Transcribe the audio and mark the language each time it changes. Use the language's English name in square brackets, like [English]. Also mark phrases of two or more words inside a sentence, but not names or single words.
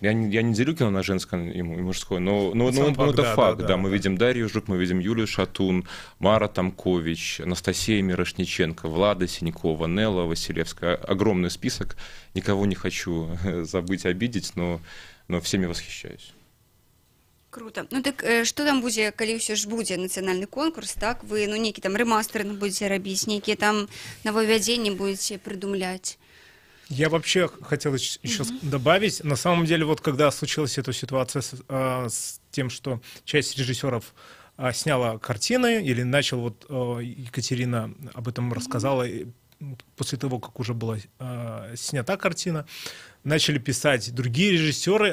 [Russian] Я не делю кино на женское и мужское, но это факт. Да, мы видим Дарью Жук, мы видим Юлию Шатун, Мара Тамкович, Анастасия Мирошниченко, Влада Синькова, Нелла Василевская. Огромный список. Никого не хочу забыть, обидеть, но всеми восхищаюсь. Круто. [Belarusian] Ну так што там будзе, калі ўсё ж будзе нацыянальны конкурс, так? Вы нейкі там рэмастэринг будете рабіць, нейкія там нововвядзенні будете придумлять? [Russian] Я вообще хотел еще добавить, на самом деле, вот когда случилась эта ситуация с тем, что часть режиссеров сняла картины, или начал, вот Екатерина об этом рассказала, после того, как уже была снята картина, начали писать другие режиссеры.